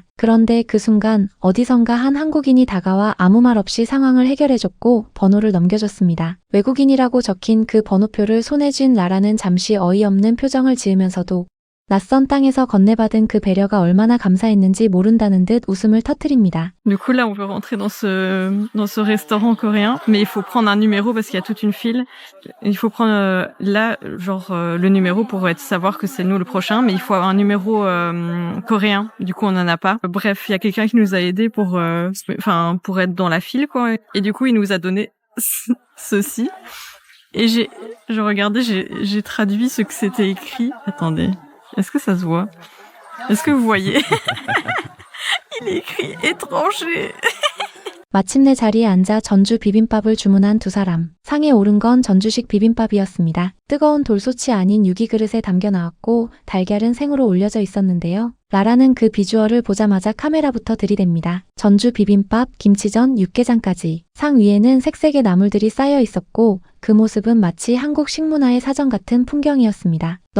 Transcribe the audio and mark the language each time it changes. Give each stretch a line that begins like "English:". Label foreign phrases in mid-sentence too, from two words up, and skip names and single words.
Korean: 그런데 그 순간 어디선가 한 한국인이 다가와 아무 말 없이 상황을 해결해줬고 번호를 넘겨줬습니다. 외국인이라고 적힌 그 번호표를 손에 쥔 라라는 잠시 어이없는 표정을 지으면서도 낯선 땅에서 건네받은 그 배려가 얼마나 감사했는지 모른다는 듯 웃음을 터뜨립니다.
French: Du coup, là, on peut rentrer dans ce restaurant coréen, mais il faut prendre un numéro parce qu'il y a toute une file. Il faut prendre le numéro pour savoir que c'est nous le prochain, mais il faut avoir un numéro coréen. Du coup, on en a pas. Bref, il y a quelqu'un qui nous a aidés pour être dans la file, quoi. Et du coup, il nous a donné ceci. Et j'ai traduit ce que c'était écrit. Attendez. Est-ce que ça se voit? Est-ce que vous voyez? Il est écrit étranger.
Korean: 마침내 자리에 앉아 전주 비빔밥을 주문한 두 사람. 상에 오른 건 전주식 비빔밥이었습니다. 뜨거운 돌솥이 아닌 유기그릇에 담겨 나왔고 달걀은 생으로 올려져 있었는데요. 라라는 그 비주얼을 보자마자 카메라부터 들이댑니다. 전주 비빔밥, 김치전, 육개장까지. 상 위에는 색색의 나물들이 쌓여 있었고 그 모습은 마치 한국 식문화의 사전 같은 풍경이었습니다.